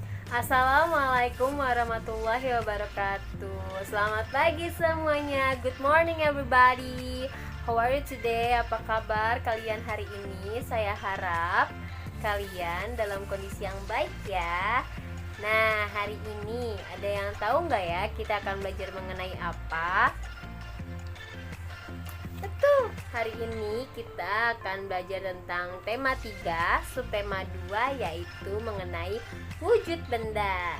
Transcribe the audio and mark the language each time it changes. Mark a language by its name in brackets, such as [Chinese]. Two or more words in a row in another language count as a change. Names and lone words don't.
[Arabic] Assalamualaikum warahmatullahi wabarakatuh. [Indonesian] Selamat pagi semuanya. [English] Good morning everybody. How are you today? [Indonesian] Apa kabar kalian hari ini? Saya harap kalian dalam kondisi yang baik ya. Nah, hari ini ada yang tahu nggak ya kita akan belajar mengenai apa? Betul, hari ini kita akan belajar tentang tema 3, subtema 2, yaitu mengenai wujud benda.